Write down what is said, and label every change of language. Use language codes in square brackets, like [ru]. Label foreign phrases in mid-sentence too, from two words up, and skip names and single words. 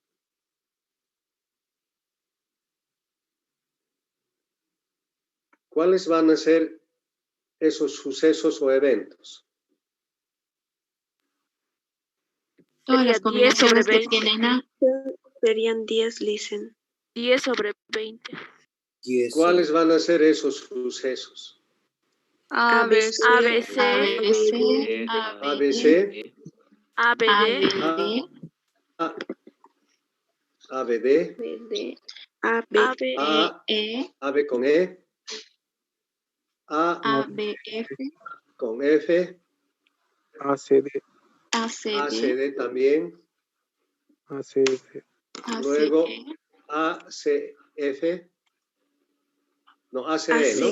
[es] ¿Cuáles van a ser esos sucesos o eventos? Todas las combinaciones que 10/20. tienen A. Serían 10, listen. 10/20. ¿Cuáles van a ser esos sucesos? ABC. ABC. ABC. ABD. ABD. AB con E. ABF. Con F. ACD también. ACF. Luego ACF. No, ACE, ¿no?